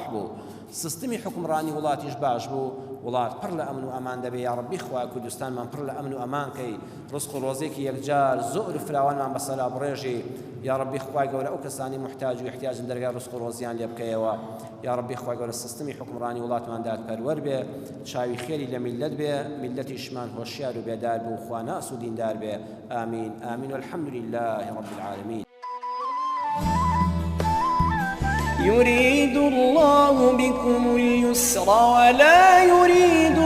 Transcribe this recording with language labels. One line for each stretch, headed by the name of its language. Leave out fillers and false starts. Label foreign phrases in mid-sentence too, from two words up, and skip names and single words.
Central Kurdish: بوو سیستمی حکمڕانی وڵاتیش باش بوو وڵات پڕ لە ئەمن و ئەمان دەبێ یا ڕەبی خوا کوردستانمان پڕ لە ئەمن و ئەمانکەی ڕزق و ڕۆزێکی یەکجار زۆر فراوانمان بەسەلا بڕێژی یا ڕەبی خوای گەورە ئەو کەسانی محتاج و احتیاجن دەرگای ڕزق و ڕۆزیان لێ بکەیەوە یا ڕەبی خوای گەورە سیستمی حکمڕانی وڵاتمان دادپەروەر بێ چاوی خێری لە میلەت بێ میلەتیشمان هۆشیار و بێدار بوو خوا ناس و دیندار بێ ئامین ئامین
Arabic: والحمد لله رب العالمين يريد الله بكم اليسر ولا يريد